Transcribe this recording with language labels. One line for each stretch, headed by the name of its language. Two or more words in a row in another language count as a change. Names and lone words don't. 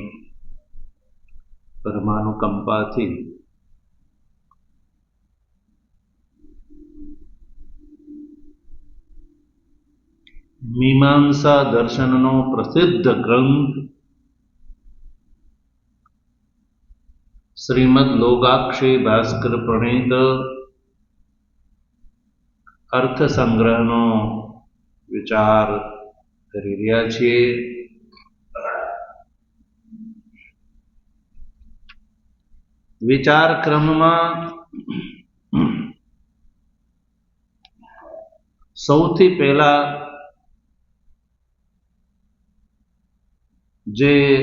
Gujarati: પરમાનુકંપાથી મીમાંસા દર્શનનો પ્રસિદ્ધ ગ્રંથ શ્રીમદ્ લોગાક્ષી ભાસ્કર પ્રણીત અર્થ સંગ્રહનો વિચાર કરી રહ્યા છીએ। વિચાર ક્રમમાં સૌથી પહેલા જે